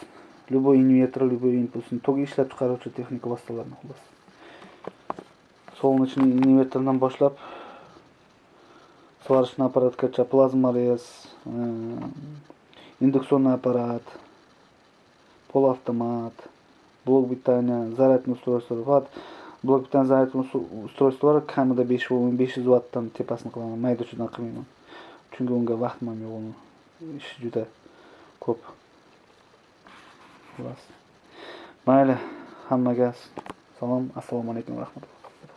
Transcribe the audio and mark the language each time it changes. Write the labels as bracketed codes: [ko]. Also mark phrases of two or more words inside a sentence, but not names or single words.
[uz] Любой invertor, любой impulsni to'g'ri ishlab chiqaruvchi texnika vositalarini xolos. Солнечный invertordan boshlab svarishni apparatgacha plazmarez, induksionный apparat, [ru] полуавтомат, blok питания, зарядный устройство. [uz] Faqat [ru] blok питания зарядный устройстволар [uz] kamida 500 wattdan tepasini qilaman, mayda-chuydan qilmayman. Chunki unga vaqtim ham yo'q uni. Ish juda ko'p. Xolos. Mayli, hammaga salom, [ar] السلام عليكم, [uz] rahmatulloh.